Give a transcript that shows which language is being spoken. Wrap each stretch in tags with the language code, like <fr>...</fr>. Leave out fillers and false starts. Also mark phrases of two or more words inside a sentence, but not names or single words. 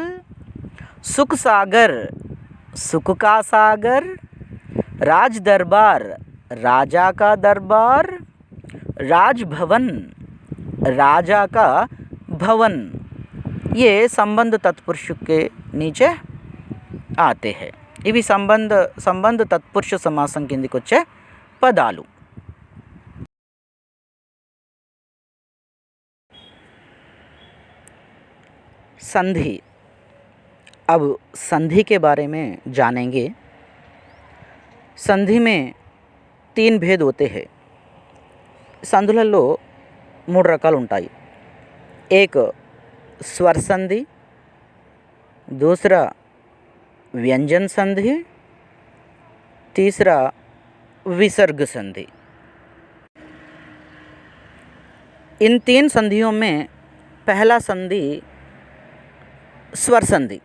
<hi>सुख सागर, सुख का सागर. राज दरबार, राजा का दरबार. राजभवन, राजा का भवन. ये संबंध तत्पुरुष के नीचे आते हैं.</hi> <te>ఇవి సంబంధ తత్పురుష సమాసం కిందికి వచ్చే పదాలు.</te> <hi>संधि. अब संधि के बारे में जानेंगे. संधि में 3 भेद होते हैं.</hi> <te>సంధులలో 3 రకాలు ఉంటాయి.</te> <hi>एक स्वर संधि, दूसरा व्यंजन संधि, तीसरा विसर्ग संधि. इन 3 संधियों में पहला संधि स्वर संधि.</hi>